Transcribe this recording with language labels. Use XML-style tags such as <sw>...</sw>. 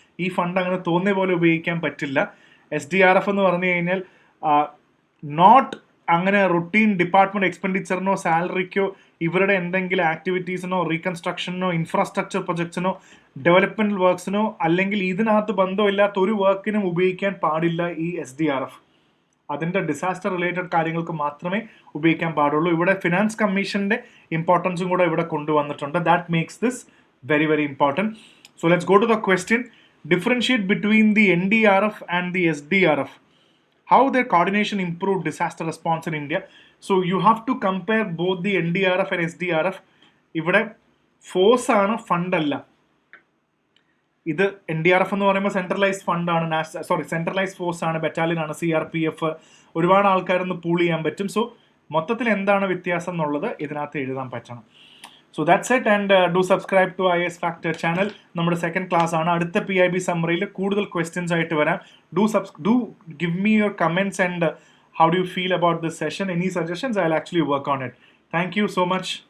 <ml>ഈ ഫണ്ട് അങ്ങനെ തോന്നിയ പോലെ ഉപയോഗിക്കാൻ പറ്റില്ല. SDRF എന്ന് പറഞ്ഞു കഴിഞ്ഞാൽ നോട്ട് അങ്ങനെ റുട്ടീൻ ഡിപ്പാർട്ട്മെന്റ് എക്സ്പെൻഡിച്ചറിനോ സാലറിക്കോ ഇവരുടെ എന്തെങ്കിലും ആക്ടിവിറ്റീസിനോ റീകൺസ്ട്രക്ഷനോ ഇൻഫ്രാസ്ട്രക്ചർ പ്രൊജക്ട്സിനോ ഡെവലപ്മെന്റ് വർക്ക്സിനോ അല്ലെങ്കിൽ ഇതിനകത്ത് ബന്ധമില്ലാത്ത ഒരു വർക്കിനും ഉപയോഗിക്കാൻ പാടില്ല ഈ SDRF. അതിൻ്റെ ഡിസാസ്റ്റർ റിലേറ്റഡ് കാര്യങ്ങൾക്ക് മാത്രമേ ഉപയോഗിക്കാൻ പാടുള്ളൂ. ഇവിടെ ഫിനാൻസ് കമ്മീഷന്റെ ഇമ്പോർട്ടൻസും കൂടെ ഇവിടെ കൊണ്ടുവന്നിട്ടുണ്ട്.</ml> <en>That makes this very very important. So let's go to the question. Differentiate between the NDRF and the SDRF. How their coordination improved disaster response in India. So you have to compare both the NDRF and SDRF.</en> <ml>ഇവിടെ force ആണ്, fund അല്ല. ഇത് NDRF എന്ന് പറയുമ്പോൾ centralised ഫണ്ടാണ്, centralised force ആണ്, battalion ആണ്, CRPF, ഒരുപാട് ആൾക്കാരൊന്ന് pool ചെയ്യാൻ പറ്റും. സോ മൊത്തത്തിൽ എന്താണ് വ്യത്യാസം എന്നുള്ളത് ഇതിനകത്ത് എഴുതാൻ പറ്റണം.</ml> <en>So that's it, and do subscribe to IAS Factor channel.</en> <ml>നമ്മുടെ സെക്കൻഡ് ക്ലാസ് ആണ്. അടുത്ത PIB സമ്മറിയിൽ കൂടുതൽ ക്വസ്റ്റ്യൻസ് ആയിട്ട് വരാം.</ml> <en>Do give me your comments and how do you feel about this session. Any suggestions, I'll actually work on it. Thank you so much.</en>